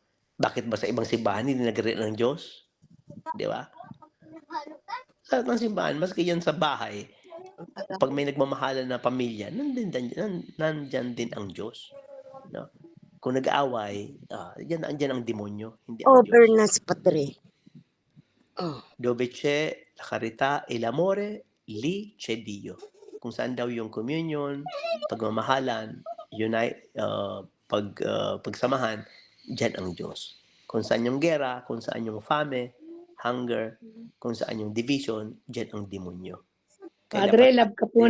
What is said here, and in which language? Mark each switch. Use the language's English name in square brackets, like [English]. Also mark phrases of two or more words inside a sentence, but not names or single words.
[Filipino] Bakit ba sa ibang simbahan hindi nagre-reign ang Diyos? 'Di ba? Sa lahat ng simbahan maski 'yan sa bahay, 'pag may nagmamahalan na pamilya, nandiyan din ang Diyos, 'no? Kung nag-aaway, andiyan ang demonyo, hindi ang Over Diyos. na si Padre. Oh. [Italian] Dove c'è la carità e l'amore, lì c'è Dio. [Filipino] Kung saan daw yung communion, pagmamahalan, pagsamahan, diyan ang Diyos. Kung saan yung gera, kung saan yung [English] fame, hunger, [Filipino] kung saan yung division, diyan ang demonyo. Kaya Padre, dapat love ka po